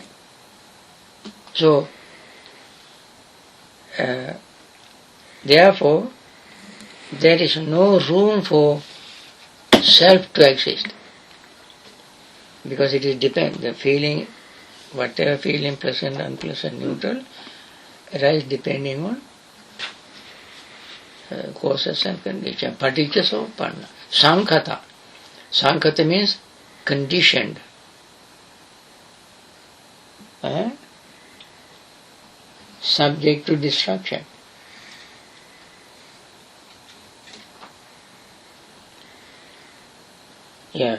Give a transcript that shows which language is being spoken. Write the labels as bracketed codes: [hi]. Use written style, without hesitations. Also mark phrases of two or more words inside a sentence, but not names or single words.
[en] So, therefore, there is no room for self to exist. because it is the feeling, whatever feeling, pleasant, unpleasant, neutral, arise depending on causes and conditions. [pi] Paticca Samuppanna. Sankhata. Sankhata [en] means conditioned. Subject to destruction. Yeah.